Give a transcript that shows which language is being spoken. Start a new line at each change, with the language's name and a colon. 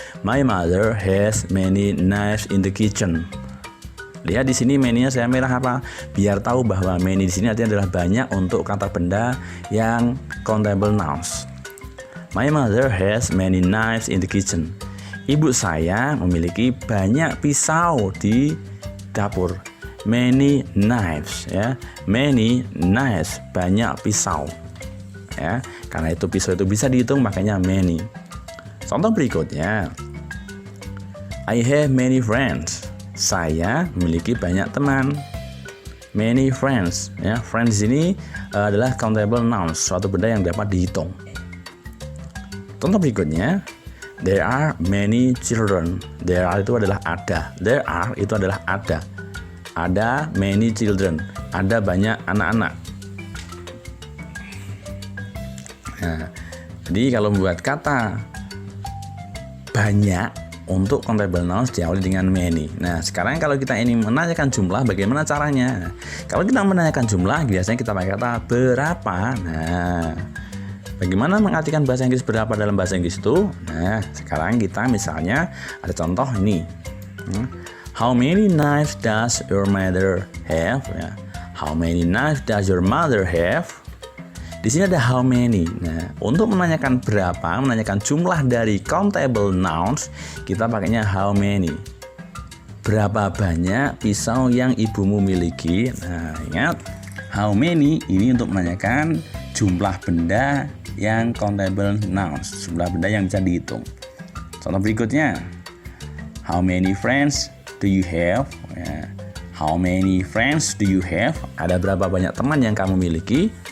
English: My mother has many knives in the kitchen.
Indonesian: Lihat di sini many-nya saya merah apa? Biar tahu bahwa many di sini artinya adalah banyak untuk kata benda yang countable nouns.
English: My mother has many knives in the kitchen.
Indonesian: Ibu saya memiliki banyak pisau di dapur.
English: Many knives ya. Many knives,
Indonesian: banyak pisau. Ya, karena itu pisau itu bisa dihitung makanya many. Contoh berikutnya.
English: I have many friends.
Indonesian: Saya memiliki banyak teman. Many friends ya. Friends ini adalah countable nouns, suatu benda yang dapat dihitung. Contoh berikutnya.
English: There are many children.
Indonesian: There are itu adalah ada. There are itu adalah ada. Ada
English: many children.
Indonesian: Ada banyak anak-anak. Nah, jadi kalau membuat kata banyak untuk countable nouns diawali dengan many. Nah, sekarang kalau kita ini menanyakan jumlah, bagaimana caranya? Kalau kita menanyakan jumlah, biasanya kita pakai kata berapa. Nah, bagaimana mengartikan bahasa Inggris berapa dalam bahasa Inggris itu? Nah, sekarang kita misalnya ada contoh ini.
English: How many knives does your mother have? Ya. How many knives does your mother have?
Indonesian: Di sini ada how many. Nah, untuk menanyakan berapa, menanyakan jumlah dari countable nouns, kita pakainya how many. Berapa banyak pisau yang ibumu miliki? Nah, ingat, how many ini untuk menanyakan jumlah benda yang countable nouns, jumlah benda yang bisa dihitung. Contoh berikutnya,
English: how many friends do you have? Ya. How many friends do you have?
Indonesian: Ada berapa banyak teman yang kamu miliki?